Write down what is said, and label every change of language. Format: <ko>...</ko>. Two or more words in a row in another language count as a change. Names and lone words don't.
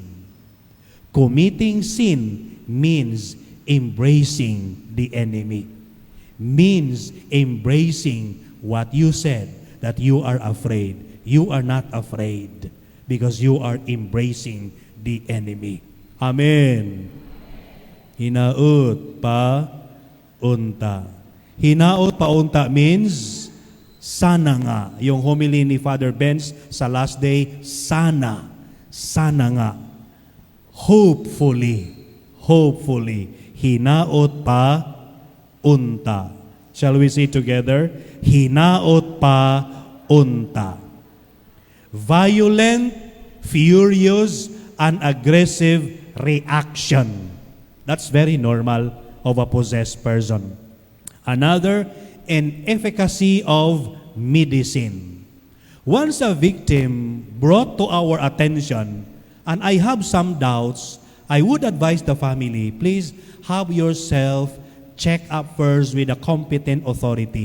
<en>Committing sin means embracing the enemy. Means embracing what you said, that you are afraid. You are not afraid because you are embracing the enemy.</en> <ceb>Amen. Hinaut pa unta. Hinaut pa unta</ceb> <en>means</en> <tl>sana nga. Yung homily ni Father Benz sa</tl> <en>last day,</en> <tl>sana nga.</tl> <ceb>Hopefully, hinaut pa unta.</ceb> <en>Shall we say together?</en> <ceb>Hinaut pa unta.</ceb> <en>Violent, furious, and aggressive reaction. That's very normal of a possessed person. Another, an efficacy of medicine. Once a victim brought to our attention, and I have some doubts, I would advise the family, please have yourself check up first with a competent authority.</en>